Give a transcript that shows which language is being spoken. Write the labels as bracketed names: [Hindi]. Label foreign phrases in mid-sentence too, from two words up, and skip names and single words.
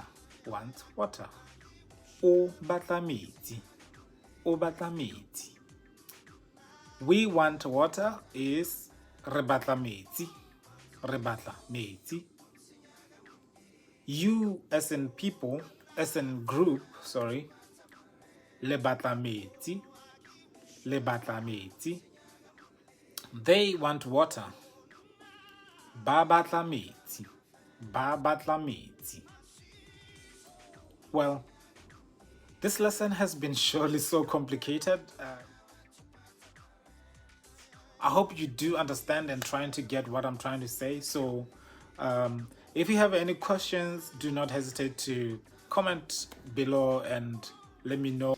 [English] Want water. [Southern Sotho] O batla metsi. O batla metsi. [English] We want water is [Southern Sotho] re batla metsi. Re batla metsi. [English] You as in people, as in group, sorry. [Southern Sotho] Le batla metsi. Le batla metsi. [English] They want water. [Southern Sotho] Ba batla metsi. Ba batla metsi. [English] Well, this lesson has been surely so complicated. I hope you do understand and trying to get what I'm trying to say. So if you have any questions, do not hesitate to comment below and let me know.